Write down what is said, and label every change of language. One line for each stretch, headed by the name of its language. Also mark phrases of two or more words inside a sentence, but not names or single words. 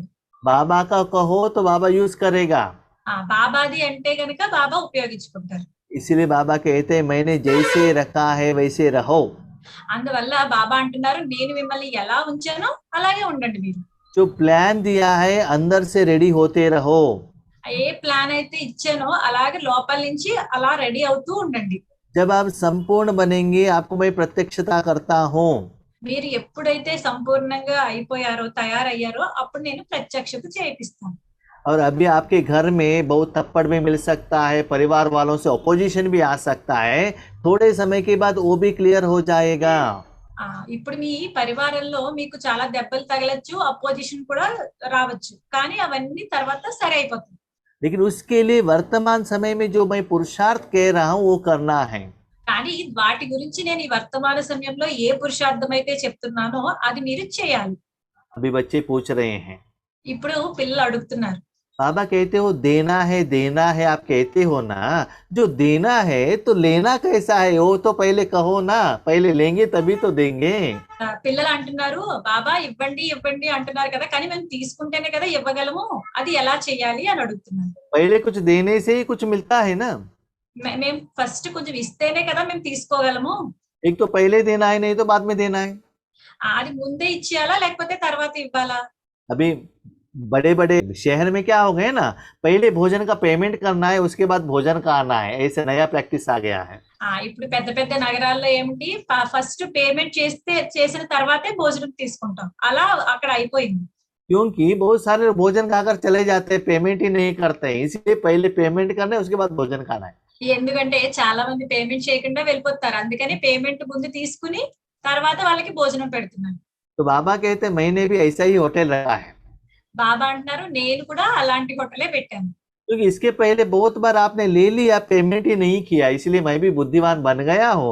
Hindi: बाबा का कहो तो बाबा यूज करेगा।
Telugu: బాబాది అంటే గనుక బాబా ఉపయోగించుకుంటారు.
Hindi: इसीलिए बाबा कहते हैं मैंने जैसे रखा है वैसे रहो।
Telugu: అందువల్ల బాబా అంటున్నారు నేను మిమ్మల్ని ఎలా ఉంచానో అలాగే ఉండండి మీరు.
Hindi: जो प्लान दिया है अंदर से रेडी होते रहो।
Telugu: ఏ ప్లాన్ అయితే ఇచ్చానో అలాగే లోపల నుంచి అలా రెడీ అవుతూ ఉండండి.
Hindi: जब आप संपूर्ण बनेंगे आपको मैं प्रत्यक्षता करता हूँ।
Telugu: మీరు ఎప్పుడైతే సంపూర్ణంగా అయిపోయారో తయారయ్యారో అప్పుడు నేను ప్రత్యక్షత చేయిస్తాను.
Hindi: और अभी आपके घर में बहुत थप्पड़ भी मिल सकता है, परिवार वालों से ऑपोजिशन भी आ सकता है, थोड़े समय के बाद वो भी क्लियर हो जाएगा।
Telugu: ఇప్పుడు మీ పరివారంలో మీకు చాలా దెబ్బలు తగలచ్చు, అపోజిషన్ కూడా రావచ్చు, కానీ అవన్నీ తర్వాత సరి అయిపోతుంది.
Hindi: लेकिन उसके लिए वर्तमान समय में जो मैं पुरुषार्थ कह रहा हूँ वो करना है।
Telugu: కానీ వాటి గురించి నేను ఈ వర్తమాన సమయంలో ఏ పురుషార్థం అయితే చెప్తున్నానో అది మీరు చేయాలి.
Hindi: अभी बच्चे पूछ रहे हैं,
Telugu: ఇప్పుడు పిల్లలు అడుగుతున్నారు
Hindi: बाबा कहते हो देना है, आप कहते हो ना, जो देना है तो लेना कैसा है वो तो पहले कहो ना, पहले लेंगे तभी तो देंगे।
Telugu: పిల్లలు అంటున్నారు బాబా ఇవ్వండి ఇవ్వండి అంటున్నారు కదా, కానీ మేము తీసుకుంటేనే కదా ఇవ్వగలము, అది ఎలా చేయాలి అని అడుగుతున్నారు.
Hindi: पहले कुछ देने से ही कुछ मिलता है ना।
Telugu: మేము ఫస్ట్ కొంచెం ఇస్తేనే కదా మేము తీసుకోగలము.
Hindi: एक तो पहले देना है, नहीं तो बाद में देना है।
Telugu: అది ముందే ఇచ్చేయాలా లేకపోతే తర్వాత ఇవ్వాలా?
Hindi: अभी बड़े बड़े शहर में क्या हो गए ना, पहले भोजन का पेमेंट करना है उसके बाद भोजन का आना है, ऐसे नया प्रैक्टिस आ गया है।
Telugu: ఇప్పుడు పెద్ద పెద్ద నగరాల్లో ఏమిటి
English: first payment
Telugu: చేసిన తర్వాతే భోజనం తీసుకుంటాం, అలా అక్కడ అయిపోయింది.
Hindi: क्योंकि बहुत सारे लोग भोजन खाकर चले जाते हैं, पेमेंट ही नहीं करते हैं, इसलिए पहले पेमेंट करना है उसके बाद भोजन खाना है।
Telugu: ఎందుకంటే చాలా మంది పేమెంట్ చేయకుండా వెళ్ళిపోతారు, అందుకని పేమెంట్ ముందు తీసుకుని తర్వాత వాళ్ళకి భోజనం పెడుతున్నారు.
Hindi: तो बाबा कहते हैं मैंने भी ऐसा ही होटल रखा है।
Telugu: బాబా అంటున్నారు నేను కూడా అలాంటి హోటలే పెట్టాను.
Hindi: क्योंकि इसके पहले बहुत बार आपने ले लिया, पेमेंट ही नहीं किया, इसलिए मैं भी बुद्धिमान बन गया हूँ।